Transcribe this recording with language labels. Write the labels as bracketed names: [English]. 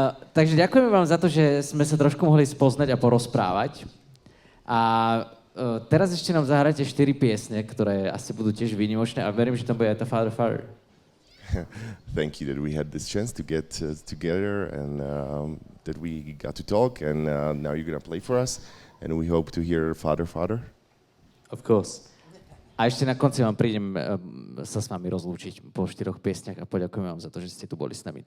[Slovak] Takže ďakujeme vám za to, že sme sa trošku mohli spoznať a porozprávať. A teraz ešte nám zahrajte 4 piesne, ktoré asi budú tiež výnimočné a verím, že tam bude aj tá Father Father. [English] Thank you that we had this chance to get together and that we got to talk and now you're gonna play for us and we hope to hear Father Father. Of course. [Slovak] A ešte na konci vám prídem sa s vami rozlúčiť po 4 piesniach a poďakujem vám za to, že ste tu boli s nami.